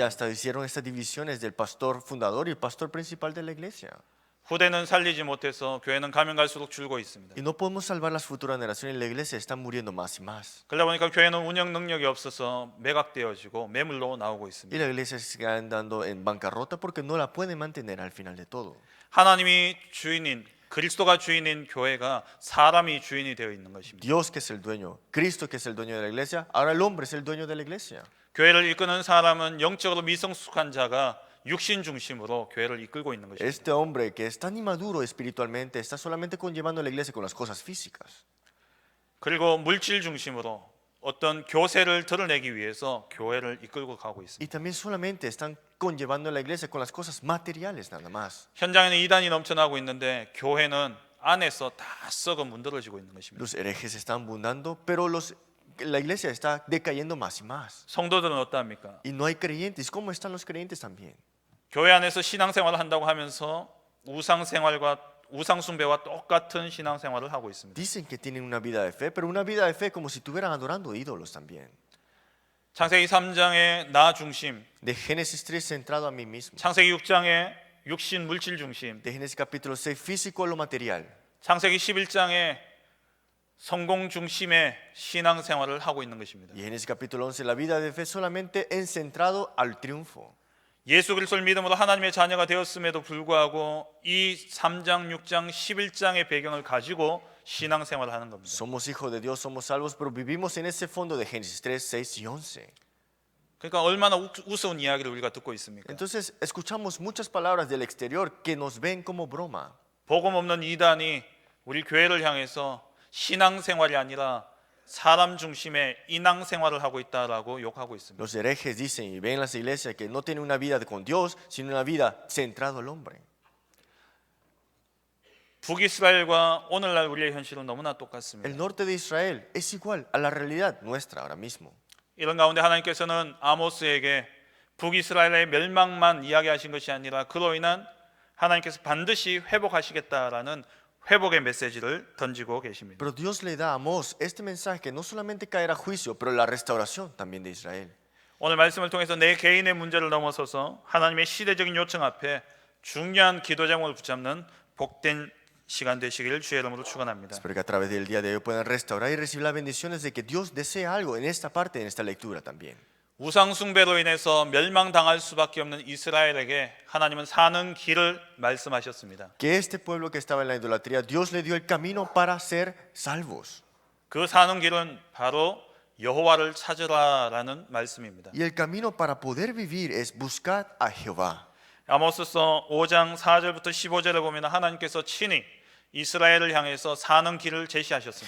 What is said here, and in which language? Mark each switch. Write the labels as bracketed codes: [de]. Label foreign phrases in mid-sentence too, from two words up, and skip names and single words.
[es] Y hasta hicieron estas divisiones del pastor fundador y el pastor principal de la iglesia. [ko] 후대는 살리지 못해서 교회는 가면 갈수록 줄고 있습니다. [es] Y no podemos salvar las futuras generaciones y la iglesia está muriendo más y más. [ko] 그러다 보니까 교회는 운영 능력이 없어서 매각되어지고 매물로 나오고 [es] Y [ko] 있습니다. [es] la iglesia se está andando en bancarrota porque no la puede mantener al final de todo. [ko] 하나님이 주인인 그리스도가 주인인 교회가 사람이 주인이 되어 있는 것입니다. [es] Dios que es el dueño, Cristo que es el dueño de la iglesia, ahora el hombre es el dueño de la iglesia. [ko] 교회를 이끄는 사람은 영적으로 미성숙한 자가 육신 중심으로 교회를 이끌고 있는 것입니다. [es] Este hombre que es tan inmaduro espiritualmente está solamente conllevando a la iglesia con las cosas físicas. [ko] 그리고 물질 중심으로 어떤 교세를 드러내기 위해서 교회를 이끌고 가고 있습니다. [es] Y también solamente están conllevando a la iglesia con las cosas materiales nada más. [ko] 현장에는 이단이 넘쳐나고 있는데 교회는 안에서 다 썩어 문드러지고 있는 것입니다. [es] Los herejes están abundando, pero la iglesia está decayendo más y más. [ko] 성도들은 어떠합니까? [es] Y no hay creyentes. ¿Cómo están los creyentes también? [ko] 교회 안에서 신앙생활을 한다고 하면서 우상 숭배와 똑같은 신앙생활을 하고 있습니다. [es] Dicen que tienen una vida de fe, pero una vida de fe como si estuvieran adorando ídolos también. [ko] 창세기 3장의 나 중심, [es] De Génesis 3 centrado a mí mismo. [ko] 창세기 6장의 육신 물질 중심, [es] De Génesis capítulo 6 físico a lo material. [ko] 창세기 11장의 성공 중심의 신앙생활을 하고 있는 것입니다. [es] Y Génesis capítulo 11 la vida de fe solamente en centrado al triunfo. [ko] 예수 그리스도를 믿음으로 하나님의 자녀가 되었음에도 불구하고 이 3장, 6장, 11장의 배경을 가지고 신앙생활을 하는 겁니다. [es] Somos hijos de Dios, somos salvos, pero vivimos en ese fondo de Génesis 3, 6 y 11. [ko] 그러니까 얼마나 우스운 이야기를 우리가 듣고 있습니까? [es] Entonces escuchamos muchas palabras del exterior que nos ven como broma. [ko] 복음 없는 이단이 우리 교회를 향해서 신앙생활이 아니라 사람 중심의 인앙생활을 하고 있다라고 욕하고 있습니다. [es] Los herejes dicen y ven las iglesias que no tienen una vida con Dios, sino una vida centrada al hombre. [ko] 북이스라엘과 오늘날 우리의 현실은 너무나 똑같습니다. [es] El norte de Israel es igual a la realidad nuestra ahora mismo. [ko] 이런 가운데 하나님께서는 아모스에게 북이스라엘의 멸망만 이야기하신 것이 아니라 그로 인한 하나님께서 반드시 회복하시겠다라는 회복의 메시지를 던지고 계십니다. [es] Pero Dios le da a Amós este mensaje que no solamente caerá juicio, pero la restauración también de Israel. [ko] 오늘 말씀을 통해서 내 개인의 문제를 넘어서서 하나님의 시대적인 요청 앞에 중요한 기도 제목을 붙잡는 복된 시간 되시기를 주의 이름으로 축원합니다. [es] Espero que a través del día de hoy puedan restaurar y recibir las bendiciones de que Dios desea algo en esta parte, en esta lectura también. [ko] 우상 숭배로 인해서 멸망당할 수밖에 없는 이스라엘에게 하나님은 사는 길을 말씀하셨습니다. [es] Que este pueblo que estaba en la idolatría, Dios le dio el camino para ser salvos. [ko] 그 사는 길은 바로 여호와를 찾으라라는 말씀입니다. [es] Y el camino para poder vivir es buscar a Jehová. [ko] 아모스서 5장 4절부터 15절에 보면 하나님께서 친히 이스라엘을 향해서 사는 길을 제시하셨습니다.